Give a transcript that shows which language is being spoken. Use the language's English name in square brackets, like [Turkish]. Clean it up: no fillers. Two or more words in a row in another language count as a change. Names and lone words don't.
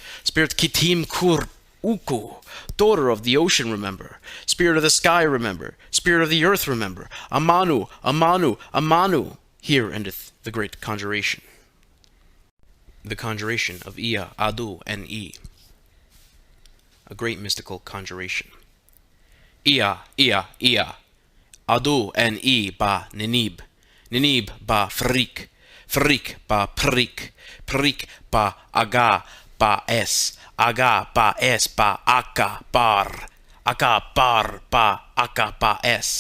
[English] Spirit Kitim Kur Uku, daughter of the ocean, remember. Spirit of the sky, remember. Spirit of the earth, remember. [Sumerian] Amanu, Amanu, Amanu. [English] Here endeth the great conjuration. The conjuration of Ia, Adu, and E. A great mystical conjuration. Ia, Ia, Ia. Adu and E ba Ninib. [Sumerian] Ninib ba Frik. Frik ba Prik. Prik ba Aga ba Es. Aga ba Es ba Aka bar. Aka bar ba Aka ba Es.